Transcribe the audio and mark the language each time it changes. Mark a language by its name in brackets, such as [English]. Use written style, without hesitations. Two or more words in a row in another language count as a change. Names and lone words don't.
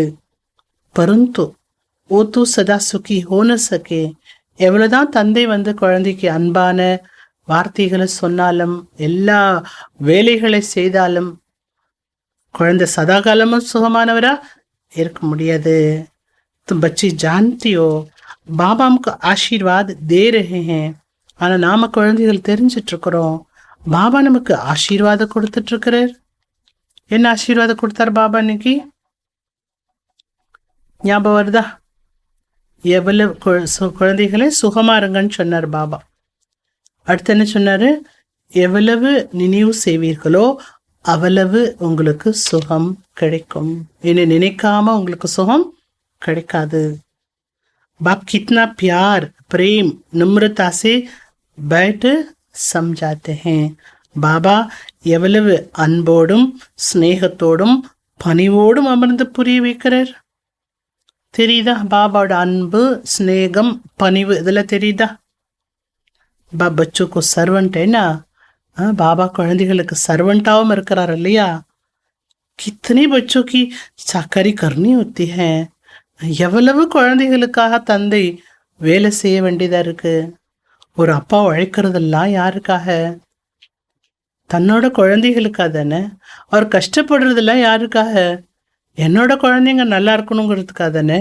[Tamil] பருந்து ஓ தூ சதா சுகி ஹோன சகே. எவ்வளவுதான் தந்தை வந்து குழந்தைக்கு அன்பான வார்த்தைகளை சொன்னாலும் எல்லா வேலைகளை செய்தாலும் குழந்தை சதா காலமும் சுகமானவரா இருக்க முடியாது. [Hindi] तुम बच्ची जानती हो बाबा हमको आशीर्वाद दे रहे हैं. [Tamil] ஆனா நாம குழந்தைகள் தெரிஞ்சிட்டு இருக்கிறோம், பாபா நமக்கு ஆசீர்வாதம் கொடுத்துட்டு இருக்கிறார். என்ன ஆசீர்வாதம் கொடுத்தார் பாபா இன்னைக்கு? ஞாபகம் வருதா? எவ்வளவு குழந்தைகளே சுகமா இருங்கன்னு சொன்னார் பாபா. அடுத்து என்ன சொன்னாரு? எவ்வளவு நினைவு செய்வீர்களோ அவ்வளவு உங்களுக்கு சுகம் கிடைக்கும். என்ன நினைக்காம உங்களுக்கு சுகம் கிடைக்காது. [Hindi] बाप कितना प्यार प्रेम नम्रता से बैठ समझाते हैं. [Tamil] பாபா எவ்வளவு அன்போடும் ஸ்நேகத்தோடும் பணிவோடும் அமர்ந்து புரிய வைக்கிறார். தெரியுதா? பாபாவோட அன்பு ஸ்நேகம் பணிவு இதெல்லாம் தெரியுதா? [Hindi] बच्चों को सर्वेंट है ना. [Tamil] बाबा குழந்தைகளுக்கு சர்வெண்டாவும் இருக்கிறார் இல்லையா? [Hindi] कितने बच्चों की चाकरी करनी होती है. [Tamil] எவ்வளவு குழந்தைகளுக்காக தந்தை வேலை செய்ய வேண்டியதா இருக்கு. ஒரு அப்பா உழைக்கிறதெல்லாம் யாருக்காக? தன்னோட குழந்தைகளுக்காக தானே. அவர் கஷ்டப்படுறதெல்லாம் யாருக்காக? என்னோட குழந்தைங்க நல்லா இருக்கணுங்கிறதுக்காக தானே.